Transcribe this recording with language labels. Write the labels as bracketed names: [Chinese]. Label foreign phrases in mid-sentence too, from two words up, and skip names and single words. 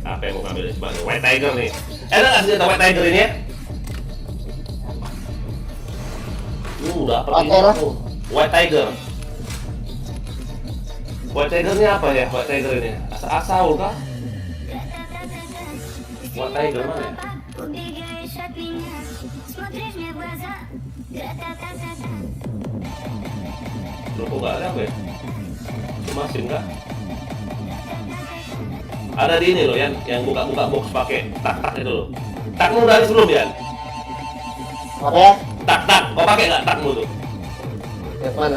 [Indonesian] Apa yang mau ngambil sebagai White Tiger nih? Enak nggak senjata White Tiger ini ya? Udah apa Oke lah. White Tiger. White Tiger ini apa ya? White Tiger ini asal kah? White Tiger mana ya? [Russian] Убегаешь от меня, смотришь мне в глаза. Гра-та-та-та-та. [Indonesian] Loh, kok nggak ada apa ya? Mesin nggak? Ada di ini loh yang buka box pakai tak itu loh. Takmu udah ada sebelum ya? Apa ya? Tak. Kau pakai nggak takmu tuh? Yang mana?